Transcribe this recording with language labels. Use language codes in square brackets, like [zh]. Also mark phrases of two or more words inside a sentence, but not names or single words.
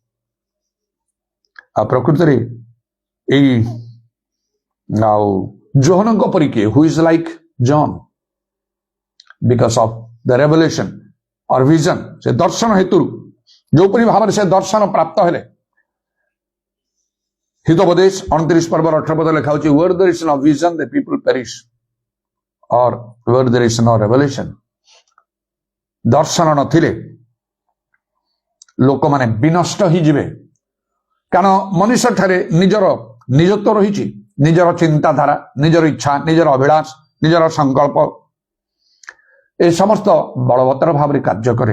[or] ଆଉ ପ୍ରକୃତରେ ଏଇ ଆଉ ଜୋହନଙ୍କ ପରି କିଏ [en] who is like John because of the revelation or vision, [or] ସେ ଦର୍ଶନ ହେତୁରୁ ଯୋଉପରି ଭାବରେ ସେ ଦର୍ଶନ ପ୍ରାପ୍ତ ହେଲେ। ହିତୋପଦେଶ 29 ପର୍ବର 18 ପଦ ଲେଖା ହେଉଛି [en] where there is no vision the people perish or where there is no revelation। [or] ଦର୍ଶନ ନଥିଲେ ଲୋକମାନେ ବିନଷ୍ଟ ହେଇଯିବେ, କାରଣ ମନୁଷ୍ୟ ଠାରେ ନିଜତ୍ୱ ରହିଛି, ନିଜର ଚିନ୍ତାଧାରା, ନିଜର ଇଚ୍ଛା, ନିଜର ଅଭିଳାଷ, ନିଜର ସଂକଳ୍ପ, ଏ ସମସ୍ତ ବଳବତ୍ତର ଭାବରେ କାର୍ଯ୍ୟ କରେ।